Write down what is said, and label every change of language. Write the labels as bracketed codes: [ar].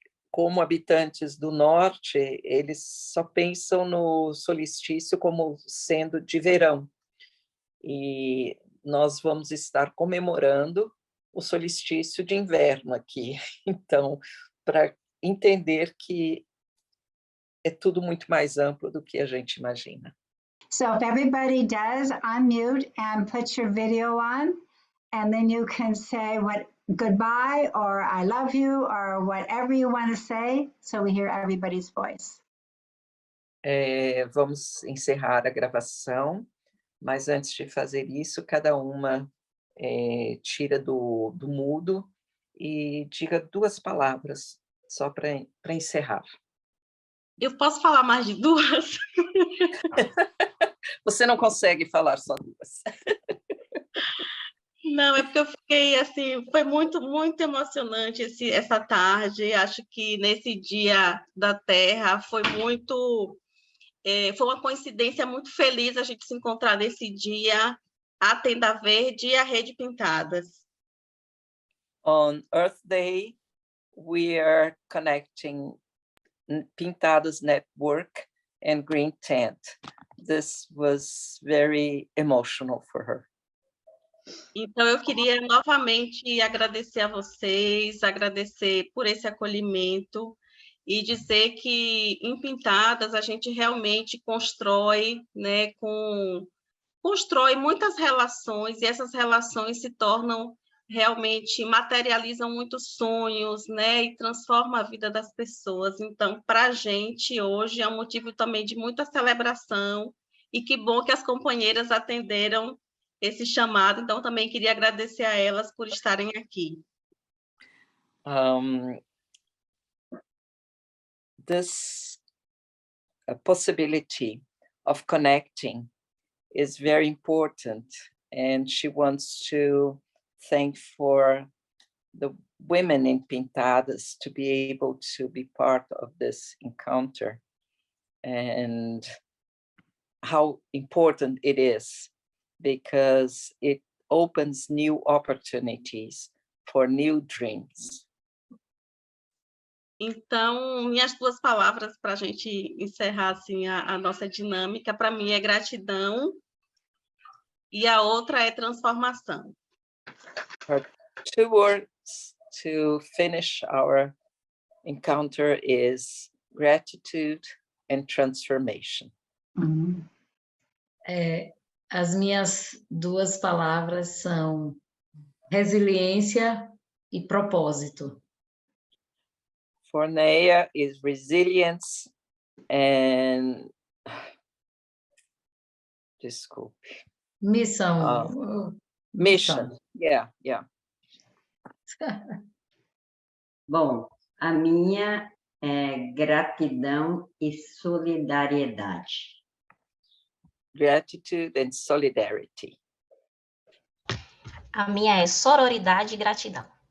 [pt] Como habitantes do norte, eles só pensam no solstício como sendo de verão. E nós vamos estar comemorando o solstício de inverno aqui. Então, para entender que é tudo muito mais amplo do que a gente imagina. [en] So if everybody does, unmute and put your video on, and then you can say what goodbye or I love you or whatever you want to say, so we hear everybody's voice. [pt] Vamos encerrar a gravação, mas antes de fazer isso, cada uma tira do mudo e diga 2 palavras, só para encerrar. Eu posso falar mais de 2? Você não consegue falar só 2. Não, é porque eu fiquei assim, foi muito, muito emocionante essa tarde. Acho que nesse Dia da Terra foi uma coincidência muito feliz a gente se encontrar nesse dia, a Tenda Verde e a Rede Pintadas. [en] On Earth Day, we are connecting Pintadas Network and Green Tent. This was very emotional for her. [pt] Então, eu queria novamente agradecer a vocês, agradecer por esse acolhimento e dizer que em Pintadas a gente realmente constrói, né, constrói muitas relações, e essas relações se tornam realmente, materializam muitos sonhos, né, e transformam a vida das pessoas. Então, para a gente, hoje, é um motivo também de muita celebração, e que bom que as companheiras atenderam esse chamado. Então, também queria agradecer a elas por estarem aqui. [en] This possibility of connecting is very important, and she wants to thank for the women in Pintadas to be able to be part of this encounter, and how important it is, because it opens new opportunities for new dreams. [pt] Então, minhas 2 palavras para a gente encerrar assim, a nossa dinâmica, para mim é gratidão, e a outra é transformação. [en] Her 2 words to finish our encounter is gratitude and transformation. [pt] As minhas 2 palavras são resiliência e propósito. [en] For Neia is resilience And [pt] desculpe. Missão. [en] Mission. Yeah. [pt] Bom, a minha é gratidão e solidariedade. [en] Gratitude and solidarity. [pt] A minha é sororidade e gratidão.